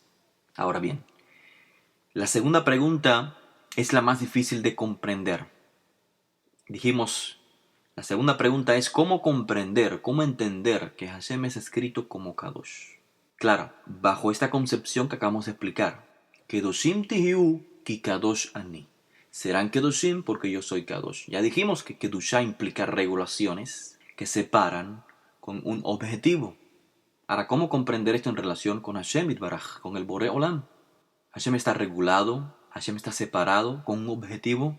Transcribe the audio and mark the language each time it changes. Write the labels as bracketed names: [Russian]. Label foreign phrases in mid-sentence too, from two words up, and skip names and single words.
[Spanish] Ahora bien, la segunda pregunta es la más difícil de comprender. Dijimos, la segunda pregunta es ¿cómo comprender, cómo entender que Hashem es escrito como Kadosh? Claro, bajo esta concepción que acabamos de explicar, [Hebrew] קדושים תהיו כי קדוש אני. [Spanish] Serán Kedoshim porque yo soy Kadosh. Ya dijimos que Kedushá implica regulaciones que separan con un objetivo. Ahora, ¿cómo comprender esto en relación con [Hebrew] השם יתברך, [Spanish] con el [Hebrew] בורא עולם? [Spanish] ¿Hashem está regulado? ¿Hashem está separado con un objetivo?